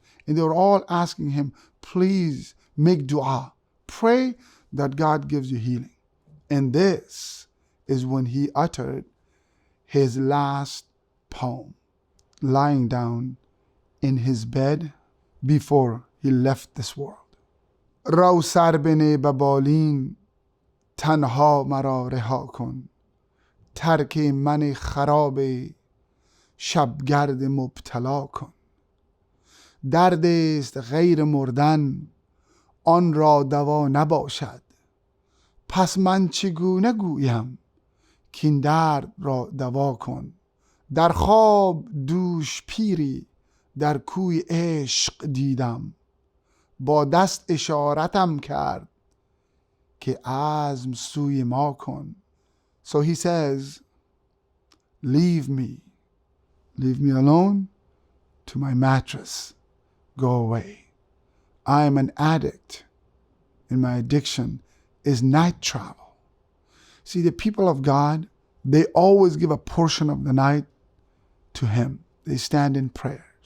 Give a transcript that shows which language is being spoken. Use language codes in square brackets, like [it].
[en] And they were all asking him, please make dua. Pray that God gives you healing. And this is when he uttered his last poem, lying down in his bed before he left this world. [fa] رو سر بنه به بالین تنها مرا رها کن ترک من خراب شبگرد مبتلا کن درد است غیر مردن آن را دوا نباشد پس من چگونه گویم کین درد را دوا کن در خواب دوش پیری در کوی عشق دیدم با دست اشارتم کرد که عزم سوی ما کن. [en] So he says, leave me alone to my mattress, go away. I am an addict and my addiction is night travel. See, the people of God, they always give a portion of the night to him. They stand in prayers.